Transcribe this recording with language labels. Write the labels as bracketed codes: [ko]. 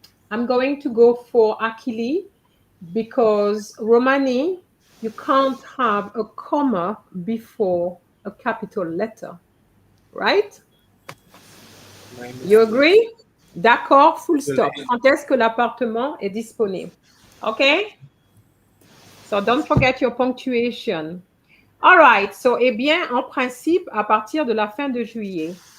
[en] I'm going to go for Akili because Romani, you can't have a comma before a capital letter, right? You agree? D'accord, full stop. [fr] Quand est-ce que l'appartement est disponible? [en] Okay? So don't forget your punctuation. All right, so [fr] eh bien, en principe, à partir de la fin de juillet.